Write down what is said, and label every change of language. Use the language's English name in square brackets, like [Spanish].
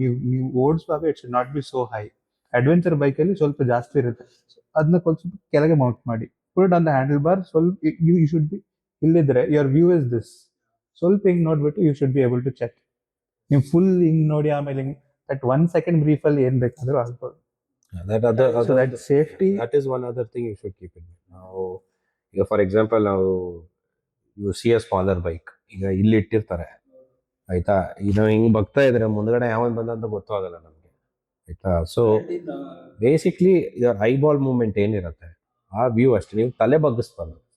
[Kannada] ನೀವು ಓಡಿಸುವಾಗ [English] It should not be so high. [Kannada] Adventure ಬೈಕಲ್ಲಿ ಸ್ವಲ್ಪ ಜಾಸ್ತಿ ಇರುತ್ತೆ, ಅದನ್ನ ಸ್ವಲ್ಪ ಕೆಳಗೆ ಮೌಂಟ್ ಮಾಡಿ. [English] Put on the handle bar. ಸ್ವಲ್ಪ you should be [Kannada] ಇಲ್ಲಿದ್ರೆ [English] Your view is this. [Kannada] ಸ್ವಲ್ಪ ಹಿಂಗೆ ನೋಡ್ಬಿಟ್ಟು [English] You should be able to check. [Kannada] ನೀವು ಫುಲ್ ಹಿಂಗೆ ನೋಡಿ ಆಮೇಲೆ ಹಿಂಗೆ [English] that 1 second [Kannada] ಬ್ರೀಫಲ್ಲಿ ಏನು ಬೇಕಾದರೂ ಆಗ್ಬೋದು. [English] That safety, that is one other thing you should keep in mind. [Kannada] ನಾವು ಈಗ [English] for example you see a smaller bike, [Kannada] ಈಗ ಇಲ್ಲಿ ಇಟ್ಟಿರ್ತಾರೆ ಆಯ್ತಾ, ಈಗ ಹಿಂಗೆ ಬಗ್ತಾ ಇದ್ರೆ ಮುಂದ್ಗಡೆ ಯಾವನ್ ಬಂದಂತ ಗೊತ್ತಾಗಲ್ಲ ನಮಗೆ ಆಯ್ತಾ. [English] so basically your eyeball movement [Kannada] ಏನಿರುತ್ತೆ ಆ ವ್ಯೂ ಅಷ್ಟೇ. ನೀವು ತಲೆ ಬಗ್ಗಿಸ್ಬಾರ್ದು.